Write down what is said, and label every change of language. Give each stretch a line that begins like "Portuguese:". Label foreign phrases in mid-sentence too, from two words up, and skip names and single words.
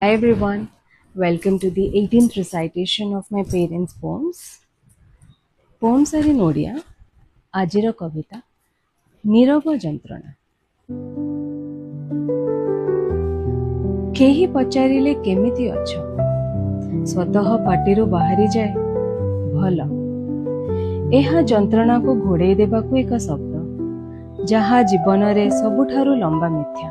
English: Hi everyone, welcome to the 18th recitation of my parents' poems. Poems are in Odia. Ajira Kavita, Nirava Jantrana.
Odia: କେହି ପଚାରିଲେ କେମିତି ଅଛ ସ୍ୱତଃ ପାଟିରୁ ବାହାରି ଯାଏ ଭଲ। ଏହା ଯନ୍ତ୍ରଣାକୁ ଘୋଡ଼େଇ ଦେବାକୁ ଏକ ଶବ୍ଦ ଯାହା ଜୀବନରେ ସବୁଠାରୁ ଲମ୍ବା ମିଥ୍ୟା।